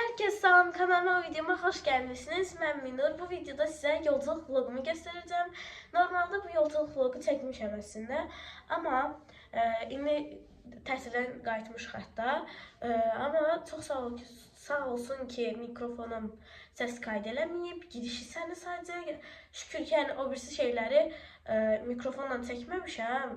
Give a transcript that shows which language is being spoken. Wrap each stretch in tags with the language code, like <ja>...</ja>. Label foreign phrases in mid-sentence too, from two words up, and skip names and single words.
<tr>Herkese salam, kanalıma videoma hoş gelmişsiniz. Ben Minur. Bu videoda size yolculuk vlogumu göstereceğim.</tr> <az>Normalde bu yolculuk vlogu çekmişəm əslində. Amma indi təhsildən qayıtmışıq hətta. Amma çox sağ olsun ki mikrofonum səs kaydı eləməyib. Girişi səni sadəcə şükür ki yəni o birisi şeyləri mikrofonla çəkməmişəm.</az>